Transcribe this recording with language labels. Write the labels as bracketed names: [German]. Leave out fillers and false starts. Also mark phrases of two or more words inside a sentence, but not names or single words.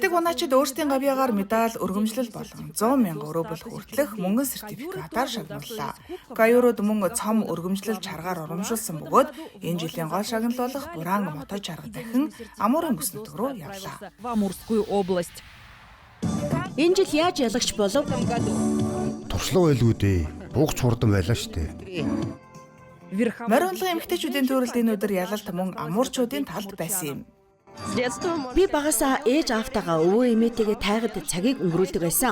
[Mongolian] Шилдэг унаачид өөрсдийн гавьяагаар медаль, өргөмжлөл болон 100,000 рубль хүртэлх мөнгөн сертификатаар шагналлаа. Гаюрууд мөн цом өргөмжлөл чаргаар урамшуулсан бөгөөд энэ жилийн гол шагнал болох Бураан мото чарга дахин Амурын бүс нутаг руу явлаа. [Russian] В Амурскую область. [Mongolian] Энэ жил яаж ялагч болов? Туршлага байлгүй дээ. Буугч хурдан байлаа штэ. Морь унлага эмэгтэйчүүдийн төрөлд энэ өдөр ялалт мөн амуурчуудын талд байсан юм. Би багасаа ээж аавтайгаа өвөө эмээтэйгээ тайгад цагийг өнгөрүүлдэг байсан.